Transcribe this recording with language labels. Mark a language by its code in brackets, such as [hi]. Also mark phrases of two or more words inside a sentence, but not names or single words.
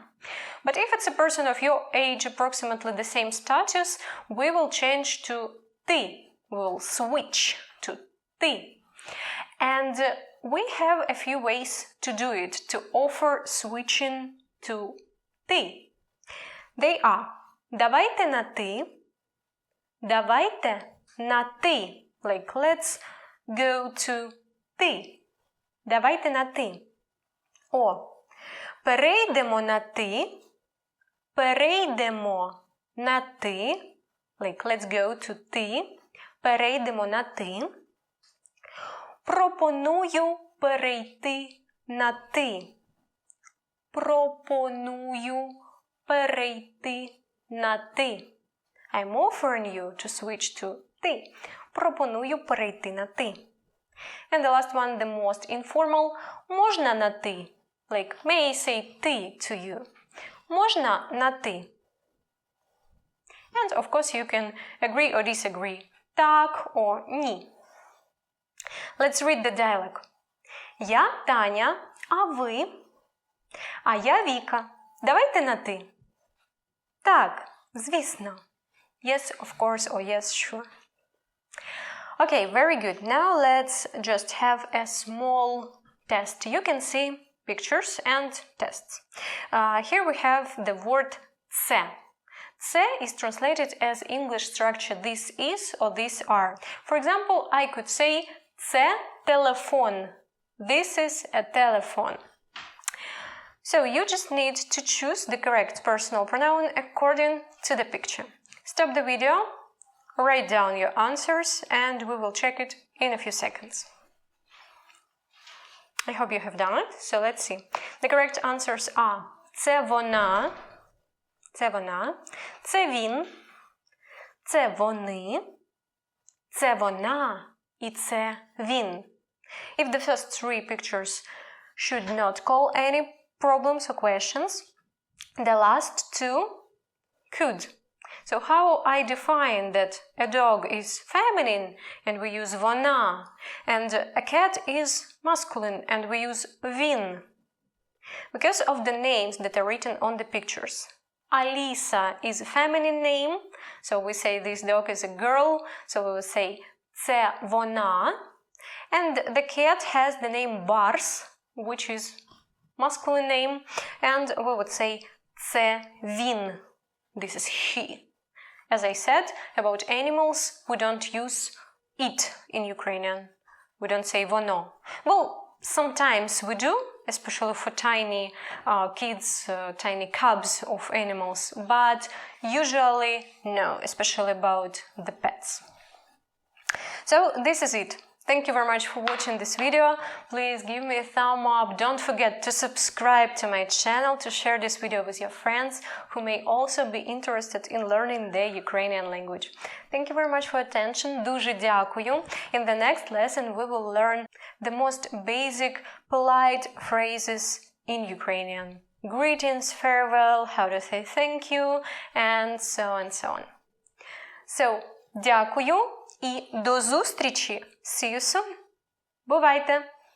[en] But if it's a person of your age, approximately the same status, we will change to ты. We will switch to ты. And we have a few ways to do it, to offer switching to ты. They are [ru] давайте на ты, давайте на ты. [en] Like let's go to ты. [ru] Давайте на ты. О. [uk] Перейдемо на ти. Перейдемо на ти. [en] Like, let's go to ти. [uk] Перейдемо на ти. Пропоную перейти на ти. Пропоную перейти на ти. [en] I'm offering you to switch to ти. [uk] Пропоную перейти на ти. [en] And the last one, the most informal. [uk] Можна на ти. [en] Like, may I say ти to you? [uk] Можна на ти. [en] And of course you can agree or disagree. Так or ні. Let's read the dialogue. [uk] Я Таня, а ви? А я Віка. Давайте на ти. Так, звісно. [en] Yes, of course, or yes, sure. Okay, very good. Now let's just have a small test. You can see pictures and tests. Here we have the word це. Це is translated as English structure this is or these are. For example, I could say [uk] це телефон. [en] This is a telephone. So you just need to choose the correct personal pronoun according to the picture. Stop the video, write down your answers, and we will check it in a few seconds. I hope you have done it, so let's see. The correct answers are [uk] це вона, це вона, це він, це вони, це вона і це він. [en] If the first three pictures should not call any problems or questions, the last two could. So how I define that a dog is feminine and we use ВОНА, and a cat is masculine and we use ВІН? Because of the names that are written on the pictures. Alisa is a feminine name, so we say this dog is a girl, so we will say [uk] це вона. [en] And the cat has the name Барс, which is masculine name, and we would say [uk] це він. [en] This is he. As I said, about animals, we don't use it in Ukrainian. We don't say ВОНО. Well, sometimes we do, especially for tiny kids, tiny cubs of animals, but usually no, especially about the pets. So this is it. Thank you very much for watching this video. Please give me a thumb up. Don't forget to subscribe to my channel, to share this video with your friends who may also be interested in learning the Ukrainian language. Thank you very much for attention. [uk] Дуже дякую. [en] In the next lesson we will learn the most basic polite phrases in Ukrainian. Greetings, farewell, how to say thank you, and so on and so on. So, [uk] дякую. І до зустрічі! [en] See you soon! [uk] Бувайте!